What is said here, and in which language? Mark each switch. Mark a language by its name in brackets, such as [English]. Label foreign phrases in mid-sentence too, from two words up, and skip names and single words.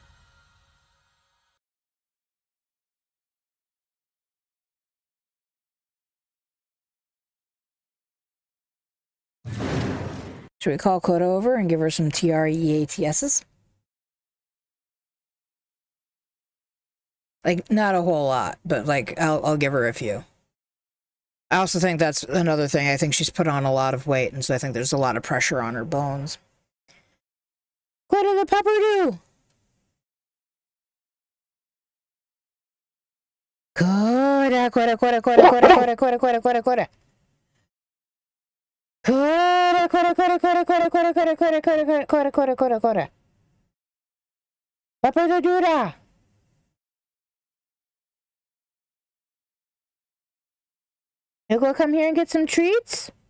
[English] Should we call Koda over and give her some TREATSs? Like, not a whole lot, but like, I'll give her a few. I also think that's another thing. I think she's put on a lot of weight, and so I think there's a lot of pressure on her bones. Koda the pepperdew! Koda, Koda, Koda, Koda, Koda, Koda, Koda, Koda, Koda, Koda. Koda, Koda, Koda, Koda, Koda, Koda, Koda, Koda, Koda, Koda, Koda, Koda, Koda. Pepperdew. You go come here and get some treats?